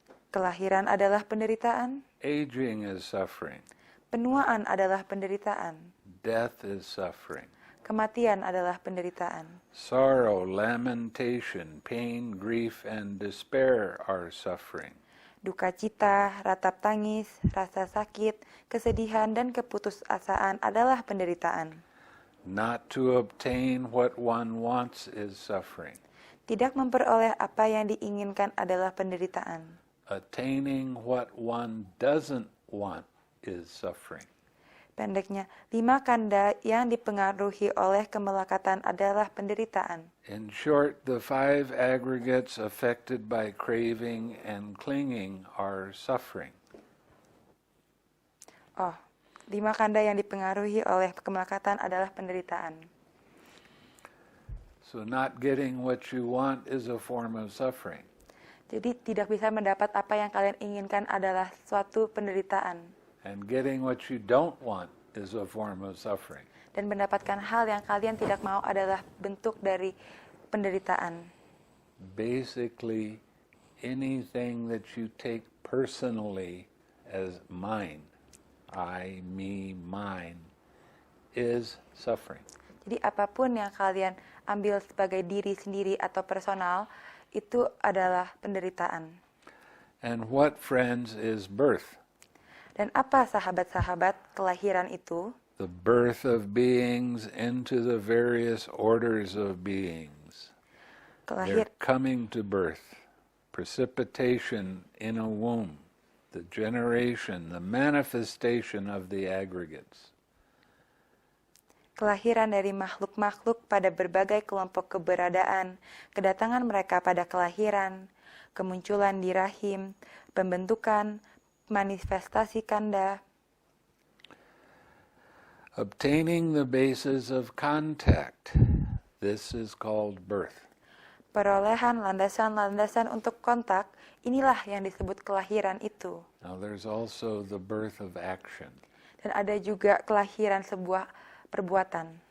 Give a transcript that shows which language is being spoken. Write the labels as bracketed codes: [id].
[id] Kelahiran adalah penderitaan, [en] Aging is suffering. [id] penuaan adalah penderitaan, [en] Death is suffering. [id] kematian adalah penderitaan. [en] Sorrow, lamentation, pain, grief, and despair are suffering. [id] Duka cita, ratap tangis, rasa sakit, kesedihan, dan keputusasaan adalah penderitaan. [en] Not to obtain what one wants is suffering. [id] Tidak memperoleh apa yang diinginkan adalah penderitaan. [en] Attaining what one doesn't want is suffering. [id] Pendeknya, 5 kanda yang dipengaruhi oleh kemelekatan adalah penderitaan. [en] In short, the 5 aggregates affected by craving and clinging are suffering. [id] 5 kanda yang dipengaruhi oleh kemelekatan adalah penderitaan. [en] So not getting what you want is a form of suffering. [id] Jadi tidak bisa mendapat apa yang kalian inginkan adalah suatu penderitaan. [en] And getting what you don't want is a form of suffering. [id] Dan mendapatkan hal yang kalian tidak mau adalah bentuk dari penderitaan. [en] Basically, anything that you take personally as mine, I, me, mine, is suffering. [id] Jadi apapun yang kalian ambil sebagai diri sendiri atau personal, itu adalah penderitaan. [en] And what, friends, is birth? [id] Dan apa sahabat-sahabat kelahiran itu? [en] The birth of beings into the various orders of beings. They're coming to birth. Precipitation in a womb. The generation, the manifestation of the aggregates. [id] Kelahiran dari makhluk-makhluk pada berbagai kelompok keberadaan, kedatangan mereka pada kelahiran, kemunculan di rahim, pembentukan, manifestasi kanda. [en] Obtaining the basis of contact. This is called birth. [id] Perolehan landasan-landasan untuk kontak, inilah yang disebut kelahiran itu. [en] Now there's also the birth of action. [id] Dan ada juga kelahiran sebuah perbuatan.